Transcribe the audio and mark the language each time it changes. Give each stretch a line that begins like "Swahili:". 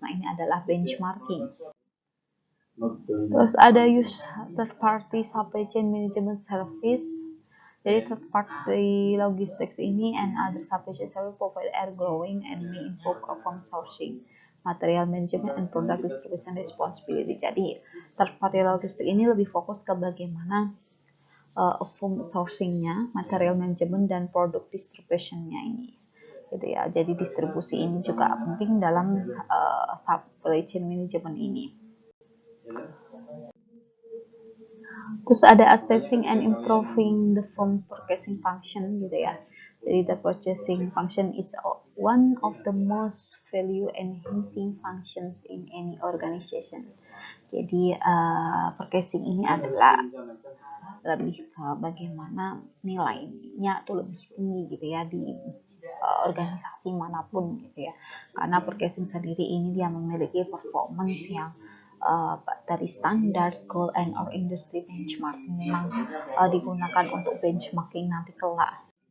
Indonesian: Nah, ini adalah benchmarking. Terus ada
English: use third party supply chain management service. Jadi third party logistics ini and other supply chain service provide are growing and may involve from sourcing, material management and product distribution responsibility.
Indonesian: Jadi third party logistics ini lebih fokus ke bagaimana sourcingnya, material management dan product distributionnya ini. Gitu ya. Jadi distribusi ini juga penting dalam supply chain management ini. Terus ada
English: assessing and improving the firm purchasing function
Indonesian: gitu ya.
English: Jadi the purchasing function is one of the most value enhancing functions in any organization.
Indonesian: Jadi purchasing ini adalah lebih bagaimana nilainya tuh lebih tinggi gitu ya di organisasi manapun gitu ya, karena purchasing sendiri ini dia memiliki performance yang dari standar, goal,
English: and or industry benchmark
Indonesian: memang digunakan untuk benchmarking nanti kelak.